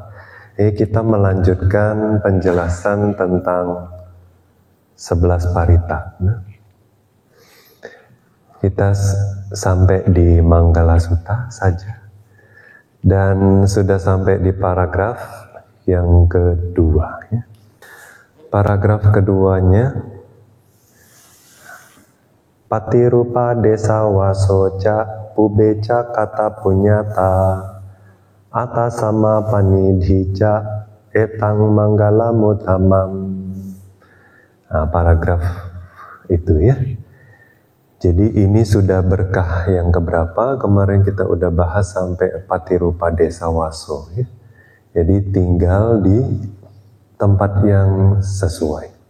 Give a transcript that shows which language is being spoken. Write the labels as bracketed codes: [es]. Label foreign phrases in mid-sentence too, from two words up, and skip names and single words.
[id] Kita melanjutkan penjelasan tentang 11 parita. Kita sampai di Manggala Sutta saja, dan sudah sampai di paragraf yang kedua. Paragraf keduanya, [pi] Patirupa desa wasoca pubeca kata punyata atasama panidhica etang manggala mutamam. [id] Paragraf itu ya. Jadi ini sudah berkah yang keberapa? Kemarin kita udah bahas sampai [pi] Patirupa desa waso [id] ya. Jadi tinggal di tempat yang sesuai.